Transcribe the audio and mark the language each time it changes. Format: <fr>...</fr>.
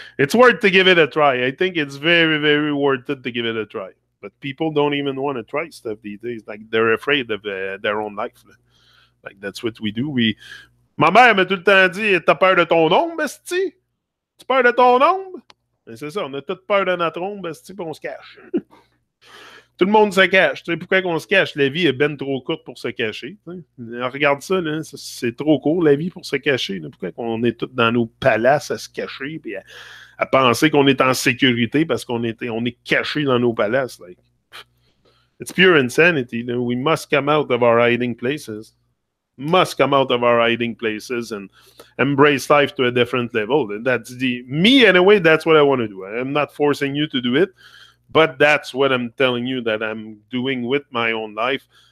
<en>It's worth to give it a try. I think it's very very worth it to give it a try. But people don't even want to try stuff these days. Like they're afraid of their own life. Like that's what we do.</en> <fr>Ma mère m'a tout le temps dit, t'as peur de ton ombre, esti? Tu peur de ton ombre? Mais c'est ça, on a toute peur de notre ombre, esti, puis on se cache. Tout le monde se cache. Tu sais, pourquoi qu'on se cache? La vie est ben trop courte pour se cacher. Regarde ça, là, c'est trop court, la vie, pour se cacher. Là. Pourquoi qu'on est tous dans nos palaces à se cacher et à penser qu'on est en sécurité parce qu'on est caché dans nos palaces?</fr> <en>Like, it's pure insanity. Là. We must come out of our hiding places. Must come out of our hiding places and embrace life to a different level. That's me, anyway, that's what I want to do. I'm not forcing you to do it. But that's what I'm telling you that I'm doing with my own life.</en>